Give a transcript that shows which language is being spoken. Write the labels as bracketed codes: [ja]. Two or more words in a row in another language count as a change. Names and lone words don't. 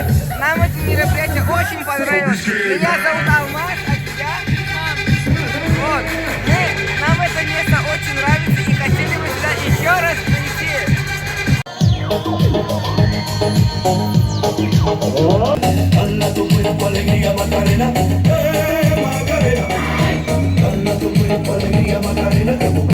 [ru] Нам это мероприятие очень понравилось. Меня зовут Алмаз, а тебя? Вот. Нам это место очень нравится и хотели бы сюда еще раз прийти. [es] Dala tu cuerpo alegría Macarena, Macarena. Dala tu cuerpo alegría Macarena.